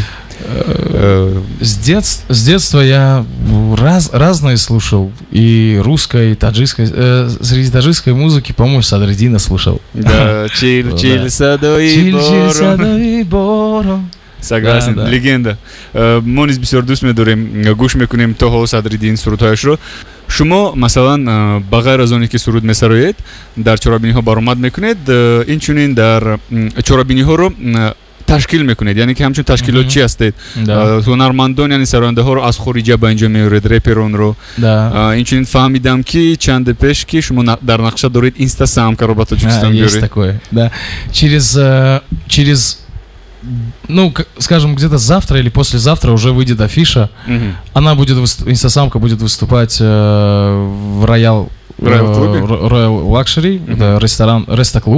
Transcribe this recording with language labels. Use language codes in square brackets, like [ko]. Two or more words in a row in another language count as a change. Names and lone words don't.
[ru] С детства я разные слушал, и русской, и таджикской. Среди таджикской музыки, по-моему, Садриддина слушал. Да, Чиль, Садой, Боро. Согласен, да. Легенда. [fa] ما نیز بسیار دوست می‌داریم گوش می‌کنیم تا صدرالدین سرودهایش رو. شما مثلا بغیر از آنی که سرود می‌سرایید در چرابینی‌ها برآمد می‌کنید اینچنین در چرابینی‌ها رو تشکیل میکنید یعنی که همچون تشکیلاتچی هستید هنرمندان یعنی سراینده ها رو از خارج به اینجا میارید رپرون رو اینچنین فهمیدم که چند پیش که شما در نقشه دارید اینستا самка رو با Таджикистан بیارید. [ru] Есть такое, да. Через ну, скажем, где-то завтра или послезавтра уже выйдет афиша. Она будет инстасамка будет выступать в Royal Luxury, это ресторан Реста-клуб.